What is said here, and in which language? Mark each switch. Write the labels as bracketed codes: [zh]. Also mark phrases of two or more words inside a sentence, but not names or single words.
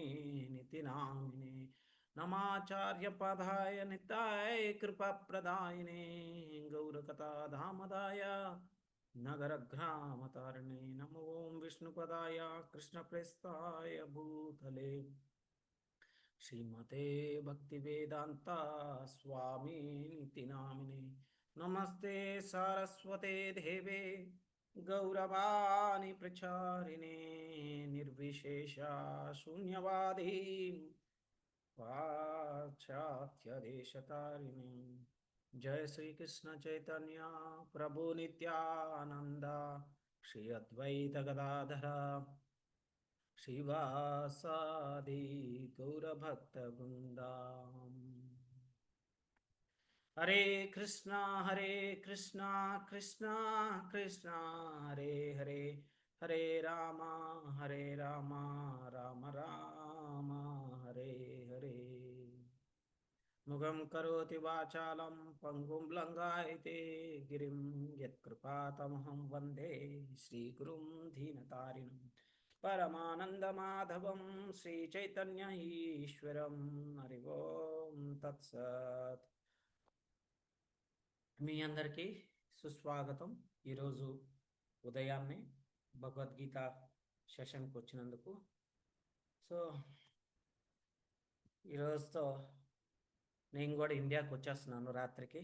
[sa] నితి నామినే నమాచార్యపదాయ నిత్యాయ కృపప్రదాయినే గౌరకథాధామదాయ నగరగ్రామతారిణే నమో ఓం విష్ణుపదాయ కృష్ణప్రస్థాయ భూతలే శ్రీమతే భక్తివేదాంత స్వామి నితి నామినే నమస్తే సారస్వతే దేవే గౌరవాణి ప్రచారిణే నిర్విశేష శూన్యవాది पाश्चात्यदेशतारिणे जय श्री कृष्ण चैतन्य प्रभु नित्यानंद श्री अद्वैत गदाधर श्रीवासादि गौरभक्त वृंदा हरे कृष्णा कृष्णा कृष्णा हरे हरे हरे रामा राम राम हरे हरे मुगं करोति वाचालं पंगुं लंघयते गिरिं यत्कृपातमहं वन्दे श्रीगुरुं दीनतारिणं परमानन्दमाधवं श्रीचैतन्य ईश्वरं हरि ओं तत्सत्. [te] మీ అందరికీ సుస్వాగతం. ఈరోజు ఉదయాన్నే భగవద్గీత సెషన్కి వచ్చినందుకు. సో ఈరోజుతో నేను కూడా ఇండియాకి వచ్చేస్తున్నాను రాత్రికి.